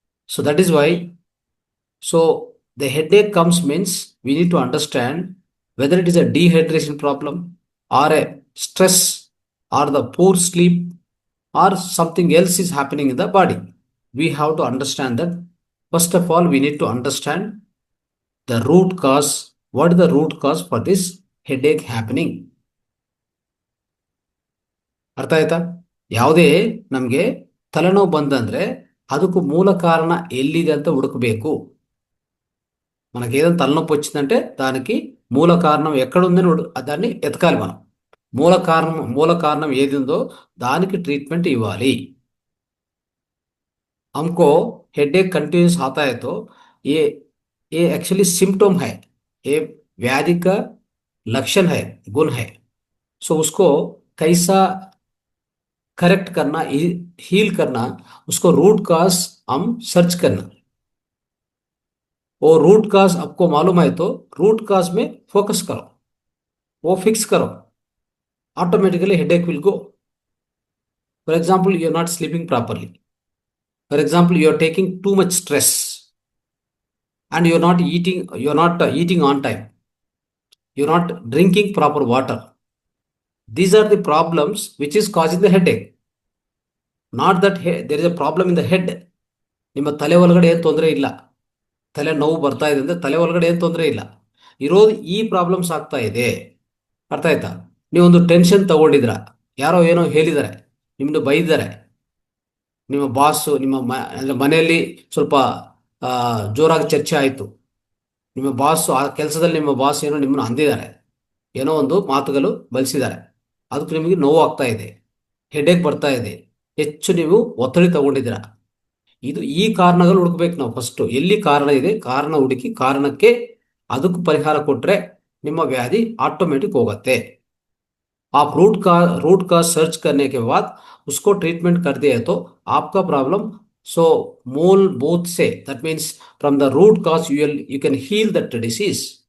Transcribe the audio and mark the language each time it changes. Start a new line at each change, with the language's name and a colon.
English: So that is why, so the headache comes means we need to understand whether it is a dehydration problem or a stress or the poor sleep or something else is happening in the body. We have to understand that. First of all, we need to understand the root cause. What is the root cause for this headache happening?
Kannada: ಅರ್ಥ ಆಯ್ತಾ? ಯಾವುದೇ ನಮಗೆ ತಲೆನೋವು ಬಂದಂದ್ರೆ ಅದಕ್ಕೂ ಮೂಲ ಕಾರಣ ఎల్లిದೆ ಅಂತ ಹುಡುಕಬೇಕು.
Telugu: మనకి ఏదైనా తలనొప్పి వచ్చిందంటే దానికి మూల కారణం ఎక్కడుందని దాన్ని ఎతకాలి మనం. మూల కారణం ఏది ఉందో దానికి ట్రీట్మెంట్ ఇవ్వాలి.
Hindi: हमको हेडेक कंटिन्यूस आता है तो ये एक्चुअली सिम्टम है, ये व्याधि का लक्षण है, गुण है. सो उसको कैसा करेक्ट करना, हील करना, उसको रूट काज हम सर्च करना. वो रूट काज आपको मालूम है तो रूट काज में फोकस करो, वो फिक्स करो,
English: automatically headache will go. For example, you are not sleeping properly. For example, you are taking too much stress and you are not eating on time. You are not drinking proper water. These are the problems which is causing the headache. Not that there is a problem in the head.
Kannada: ನಿಮ್ಮ ತಲೆ ಒಳಗಡೆ ಏನು ತೊಂದರೆ ಇಲ್ಲ, ತಲೆ ನೋವು ಬರ್ತಾ ಇದೆ ಅಂದರೆ ತಲೆ ಒಳಗಡೆ ಏನು ತೊಂದರೆ ಇಲ್ಲ, ಇರೋದು ಈ ಪ್ರಾಬ್ಲಮ್ಸ್ ಆಗ್ತಾ ಇದೆ. ಅರ್ಥ ಆಯ್ತಾ? ನೀವೊಂದು ಟೆನ್ಷನ್ ತಗೊಂಡಿದ್ರ, ಯಾರೋ ಏನೋ ಹೇಳಿದ್ದಾರೆ, ನಿಮ್ಮನ್ನು ಬೈದಿದ್ದಾರೆ, ನಿಮ್ಮ ಬಾಸು ಅಂದ್ರೆ ಮನೆಯಲ್ಲಿ ಸ್ವಲ್ಪ ಜೋರಾಗಿ ಚರ್ಚೆ ಆಯಿತು. ನಿಮ್ಮ ಬಾಸ್ ಆ ಕೆಲಸದಲ್ಲಿ ನಿಮ್ಮ ಬಾಸ್ ಏನೋ ನಿಮ್ಮನ್ನು ಅಂದಿದ್ದಾರೆ, ಏನೋ ಒಂದು ಮಾತುಗಳು ಬಲಿಸಿದ್ದಾರೆ, ಅದಕ್ಕೆ ನಿಮಗೆ ನೋವು ಆಗ್ತಾ ಇದೆ, ಹೆಡೇಕ್ ಬರ್ತಾ ಇದೆ, ಹೆಚ್ಚು ನೀವು ಒತ್ತಡ ತಗೊಂಡಿದ್ದೀರಾ. ಈ ಕಾರಣಗಳು ಹುಡುಕ್ಬೇಕು ನಾವು. ಫಸ್ಟ್ ಎಲ್ಲಿ ಕಾರಣ ಇದೆ, ಕಾರಣ ಹುಡುಕಿ ಕಾರಣಕ್ಕೆ ಅದಕ್ಕೆ ಪರಿಹಾರ ಕೊಟ್ರೆ ನಿಮ್ಮ ವ್ಯಾಧಿ ಆಟೋಮೆಟಿಕ್ ಹೋಗುತ್ತೆ.
Hindi: आप रूट का सर्च करने के बाद उसको ट्रीटमेंट कर दिए तो आपका प्रॉब्लम सो मूलभूत say
English: That means from the root cos you can heal that disease.